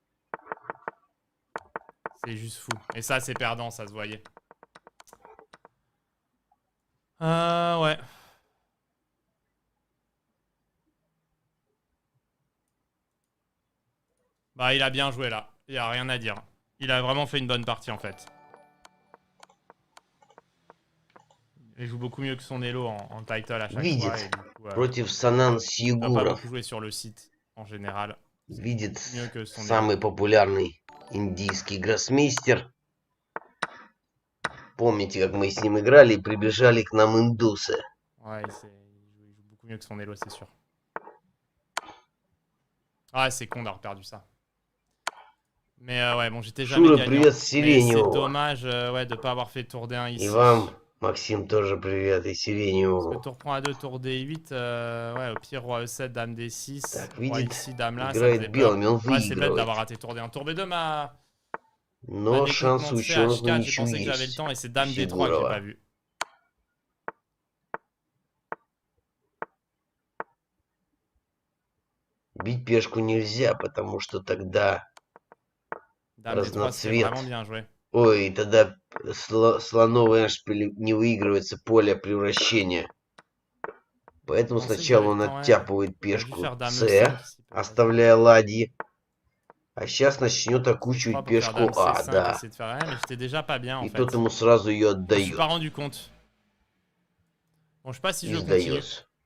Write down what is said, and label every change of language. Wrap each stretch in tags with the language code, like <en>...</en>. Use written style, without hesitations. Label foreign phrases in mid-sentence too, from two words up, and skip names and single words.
<fr>C'est juste fou. Et ça c'est perdant, ça se voyait. Ouais. Bah il a bien joué là. Il y a rien à dire. Il a vraiment fait une bonne partie en fait. Il joue beaucoup mieux que son Elo en title à chaque</fr> <ru>Видит.</ru> <fr>fois. Et du coup,</fr> <ru>Против Санан</ru> <fr>il doit pas</fr> <ru>Сигуров.</ru> <fr>beaucoup jouer sur le site en général.</fr> <ru>Видит</ru> <fr>Mieux que son</fr> <ru>самый популярный индийский гроссмейстер. Помните, как мы с ним играли и прибежали к нам индусы?</ru> <fr>Ouais, il joue beaucoup mieux que son Elo, c'est sûr. Ah, c'est con d'avoir perdu ça. Mais ouais, bon, j'étais jamais</fr> <ru>Шура,</ru> <fr>gagnant.</fr> <ru>привет,</ru> <fr>Mais c'est</fr> <ru>Сиреневу.</ru> <fr>dommage ouais, de pas avoir fait tour D1 ici.</fr> <ru>И вам, Максим, тоже привет, и</ru> <fr>Parce que</fr> <ru>Сиреневу.</ru> <fr>tour prend A2, tour D8, ouais, au pire, roi E7, dame D6,</fr> <ru>Так,</ru> <fr>roi</fr> <ru>видит,</ru> <fr>ici, dame là, ça</fr> <ru>играет</ru> <fr>faisait peur.</fr> <ru>белыми, он</ru> <fr>Ouais, c'est bête d'avoir</fr> <ru>выигрывает.</ru> <fr>raté tour D1. Tour B2 m'a</fr> <ru>Но</ru> <fr>décontenancé</fr> <ru>шанс у ученых на</ru> <fr>H4, j'ai</fr> <ru>ничью</ru> <fr>pensé que j'avais le</fr> <ru>есть.</ru> <fr>temps et c'est dame D3 que j'ai</fr> <ru>Фигурова.</ru> <fr>pas vu.</fr> <ru>Бить пешку нельзя, потому что тогда...</ru> <fr>Dame D3, c'était</fr> <ru>Разноцвет.</ru> <fr>vraiment bien joué.</fr> <ru>Ой, тогда слоновый эшпиль не выигрывается поле превращения. Поэтому</ru> <fr>Je pensais que</fr> <ru>сначала</ru> <fr>j'avais</fr> <ru>он</ru> <fr>le temps, ouais.</fr> <ru>оттяпывает</ru> <fr>J'aurais dû</fr> <ru>пешку</ru> <fr>faire dame</fr> <ru>С,</ru> <fr>E5 ici, peut-être.</fr> <ru>оставляя ладьи. А сейчас начнет окучивать</ru> <fr>Pour faire</fr> <ru>пешку</ru> <fr>dame</fr> <ru>А,</ru> <fr>C5,</fr> <ru>да.</ru> <fr>essayer de faire rien, mais j'étais déjà pas bien en</fr> <ru>И</ru> <fr>fait.</fr> <ru>тот ему сразу ее</ru> <fr>Je me suis pas</fr> <ru>отдает.</ru> <fr>rendu compte. Bon, je sais pas si</fr> <ru>Не</ru> <fr>je continue.</fr> <ru>сдается.</ru>